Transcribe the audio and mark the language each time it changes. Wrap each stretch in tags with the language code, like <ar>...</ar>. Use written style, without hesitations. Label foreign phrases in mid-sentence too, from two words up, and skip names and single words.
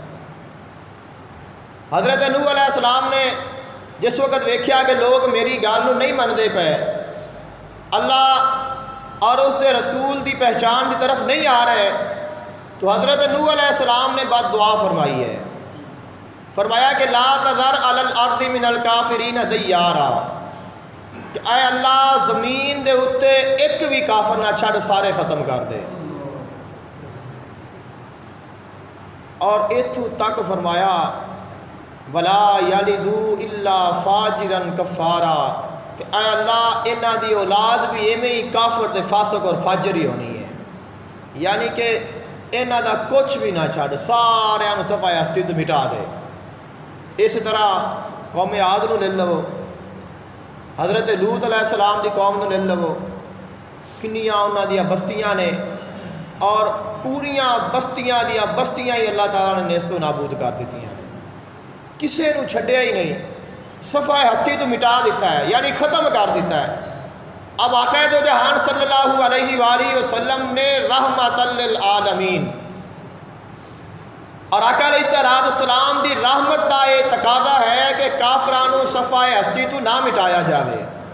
<pa>حضرت نوح</pa> <ar>علیہ السلام</ar> <pa>نے جس وقت ویکھیا کہ لوگ میری گل نہیں منتے پے، اللہ اور اس کے رسول دی پہچان کی طرف نہیں آ رہے، تو حضرت نوح</pa> <ar>علیہ السلام</ar> <pa>نے بد دعا فرمائی ہے، فرمایا کہ</pa> <ar>لا تذر علی الارض من الکافرین دیارا،</ar> <pa>کہ اے اللہ زمین دے اتے ایک بھی کافر نہ چھڑ، سارے ختم کر دے۔ اور اتھو تک فرمایا</pa> <ar>ولا یلدوا الا فاجرا کفارا،</ar> <pa>کہ اے اللہ انہاں دی اولاد بھی ایویں ہی کافر تے فاسق اور فاجر ہی ہونی ہے، یعنی کہ انہاں دا کچھ بھی نہ چھڑ، سارے نو صفحہ ہستی تو مٹا دے۔ اس طرح قوم عاد نو لے لو، حضرت لوط</pa> <ar>علیہ السلام</ar> <pa>دی قوم نو لے لو، کنیاں انہاں دیاں بستیاں نے، اور پوریاں بستیاں دیاں بستیاں ہی اللہ تعالیٰ نے نیست و نابود کر دیتی ہیں، کسے نو چھڈیا ہی نہیں، صفحہ ہستی تو مٹا دیتا ہے، یعنی ختم کر دیتا ہے۔ اب آقا دو جہان</pa> <ar>صلی اللہ علیہ وآلہ وسلم</ar> <pa>نے</pa> <ar>رحمت للعالمین،</ar> <pa>اور آقا</pa> <ar>علیہ السلام</ar> <pa>دی رحمت کا یہ تقاضا ہے کہ کافرانو صفحہ ہستی تو نہ مٹایا جاوے۔</pa>